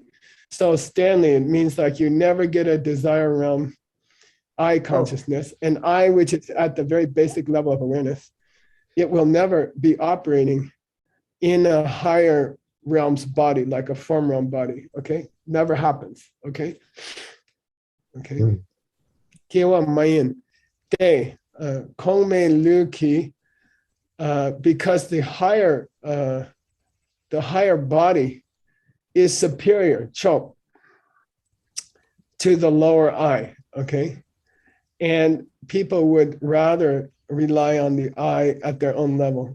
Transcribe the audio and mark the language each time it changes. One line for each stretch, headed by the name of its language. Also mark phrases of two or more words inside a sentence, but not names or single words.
English: So Stanley, it means like you never get a desire realm eye consciousness, an eye which is at the very basic level of awareness. It will never be operating in a higher realm's body, like a form realm body. Okay, never happens. Okay, okay.
Tibetan: Kiwa mayin de kongme luki,
English: because the higher body is superior, chok, to the lower eye. Okay, and people would rather rely on the eye at their own level.